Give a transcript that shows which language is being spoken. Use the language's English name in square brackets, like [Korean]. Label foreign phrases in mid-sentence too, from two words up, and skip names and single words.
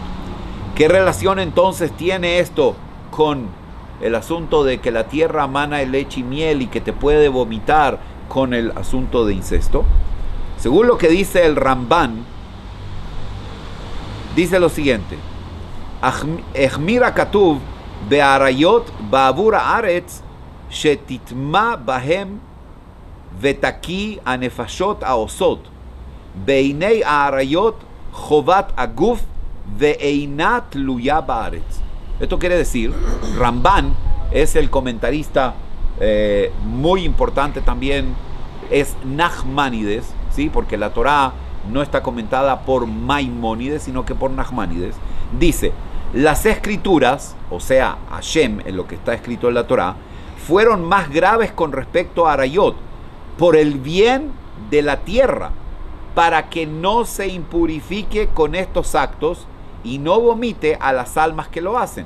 [Spanish] ¿Qué relación entonces tiene esto con el asunto de que la tierra emana leche y miel y que te puede vomitar con el asunto de incesto? Según lo que dice el Ramban, dice lo siguiente: [Hebrew] החמיר הכתוב בעריות בעבור הארץ שתטמא בהם ותקיא הנפשות העושות ביאות העריות חובת הגוף ואינה תלויה בארץ. [Spanish] Esto quiere decir, Ramban es el comentarista muy importante también, es Nachmanides, ¿sí? Porque la Torá no está comentada por Maimónides, sino que por Nachmanides. Dice: las escrituras, o sea, Hashem, en lo que está escrito en la Torá, fueron más graves con respecto a Arayot, por el bien de la tierra, para que no se impurifique con estos actos y no vomite a las almas que lo hacen.